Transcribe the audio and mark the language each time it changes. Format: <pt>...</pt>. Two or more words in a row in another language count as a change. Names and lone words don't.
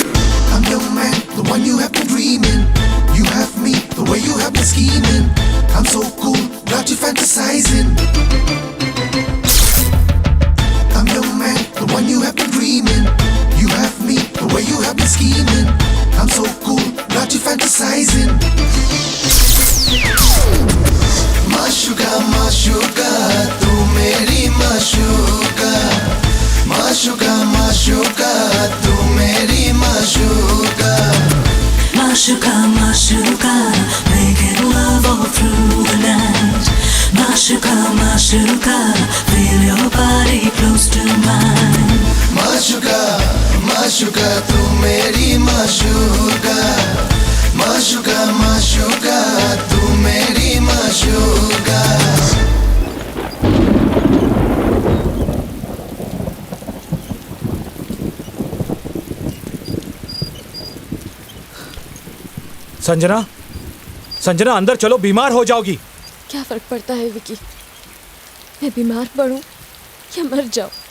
<en>I'm your man, the one you have been dreaming. You have me, the way you have been scheming. I'm so cool, got you fantasizing. I'm your man, the one you have been dreaming. You have me, the way you have been scheming. I'm so cool, got you fantasizing.</en> <hi>माशुका माशुका तू मेरी माशुका, माशुका माशुका तू मेरी माशुका। माशुका माशुका</hi> <en>making love all through the night.</en> <hi>माशुका माशुका</hi> <en>feel your body close to mine.</en> <hi>माशुका माशुका तू मेरी माशुका, माशुका माशुका तू मेरी माशुका। संजना, संजना अंदर चलो, बीमार हो जाओगी। क्या फर्क पड़ता है विकी, मैं बीमार पड़ूं या मर जाऊं।</hi>